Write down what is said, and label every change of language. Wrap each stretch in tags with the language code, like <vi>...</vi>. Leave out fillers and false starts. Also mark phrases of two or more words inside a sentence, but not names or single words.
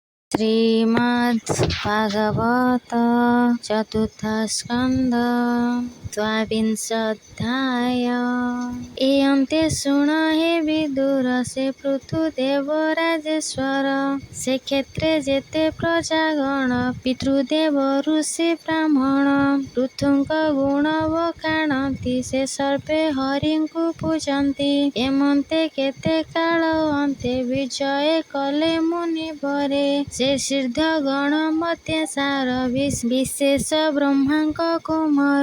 <or>ଶ୍ରୀମଦ୍ଭାଗବତ ଚତୁର୍ଥ ସ୍କନ୍ଦ ଦ୍ୱାବିଂଶୋଽଧ୍ୟାୟ। ଏୟନ୍ତେ ଶୁଣ ହେ ବିଦୁର ସେ ପୃଥୁଦେବ ରାଜେଶ୍ୱର। ସେ କ୍ଷେତ୍ରେ ଯେତେ ପ୍ରଜାଗଣ ପିତୃଦେବ ଋଷି ବ୍ରାହ୍ମଣ। पृथुଙ୍କ ଗୁଣ ବଖାଣନ୍ତି ସେ ସର୍ବେ ହରିଙ୍କୁ ପୂଜନ୍ତି। ଏମନ୍ତେ କେତେ କାଳ ଅନ୍ତେ ବିଜୟ କଲେ ମୁନିବରେ। ସେ ସିଦ୍ଧ ଗଣ ମତେ ସାର ବିଶେଷ ବ୍ରହ୍ମାଙ୍କ କୁମାର।</or>